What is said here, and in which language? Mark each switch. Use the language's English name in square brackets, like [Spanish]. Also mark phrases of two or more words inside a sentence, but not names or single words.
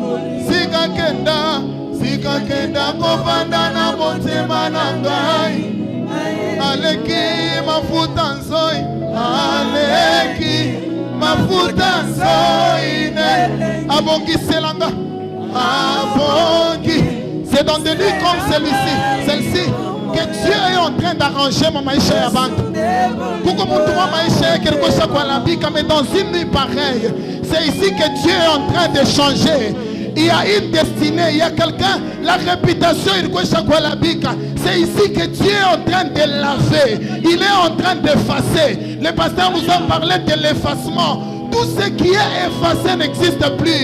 [Lingala] sika kenda kovanda na motema nangai Aleki mafuta nzoi Aleki mafuta nzoi Abongi selanga Abongi. [French] C'est dans des nuits comme celle-ci que Dieu est en train d'arranger mon [Swahili] maïcha ya bantu. Kuko mutu wa maïcha [French] quelque chose [Swahili] kwa la bika, [French] mais dans une nuit pareille, c'est ici que Dieu est en train de changer. Il y a une destinée, il y a quelqu'un, la réputation, c'est ici que Dieu est en train de laver, il est en train d'effacer. Le pasteur nous a parlé de l'effacement. Tout ce qui est effacé n'existe plus.